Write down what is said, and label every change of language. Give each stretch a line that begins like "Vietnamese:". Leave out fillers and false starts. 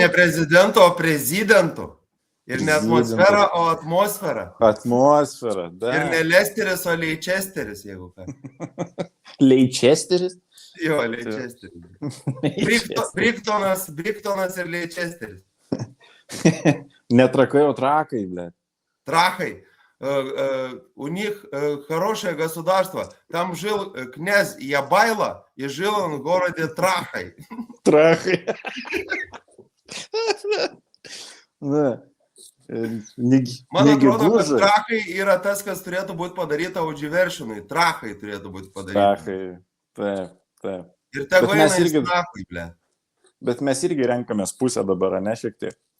Lithuanian: Ne prezidentu, o prezidentu. Ir ne atmosfera, o atmosfera. Atmosfera, da. Ir ne Lesteris, o Leičesteris, jeigu ką. Leičesteris? Jo, Leičesteris. Briktonas ir Leičesteris.
Russian: Нетракай, а тракай, блядь. Трахай. У них хорошее государство. Там жил князь Ябайло, и жил он в городе Трахай. Трахай. Да.
Lithuanian: Man atrodo, kad Trachai yra tas, kas turėtų būti padaryta Audživeršinui. Trachai turėtų būti padaryta. Trachai, taip. Ir tegu eina į Trachai, ble. Bet mes irgi renkamės pusę dabar, ne šiek tiek?